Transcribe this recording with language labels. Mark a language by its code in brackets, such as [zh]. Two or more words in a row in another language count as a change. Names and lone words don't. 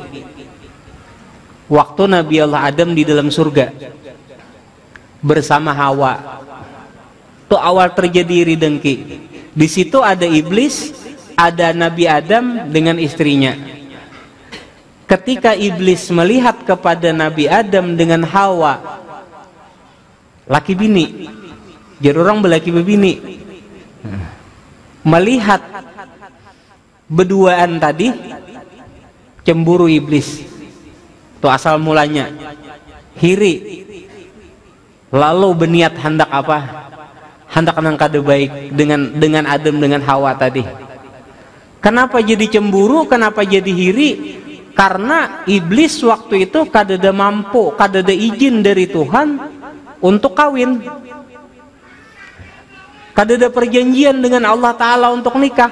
[id] Waktu Nabi Allah Adam di dalam surga bersama Hawa, itu awal terjadi iri dengki. Di situ ada iblis, ada Nabi Adam dengan istrinya. Ketika iblis melihat kepada Nabi Adam dengan Hawa, laki bini, jadi orang belaki bebini, melihat berduaan tadi, cemburu iblis. Itu asal mulanya, hiri, lalu berniat hendak apa? Hendak nangkade baik dengan Adam dengan Hawa tadi. Kenapa jadi cemburu? Kenapa jadi hiri? Karena iblis waktu itu kadada mampu, kadada izin dari Tuhan untuk kawin, kadada perjanjian dengan Allah Ta'ala untuk nikah.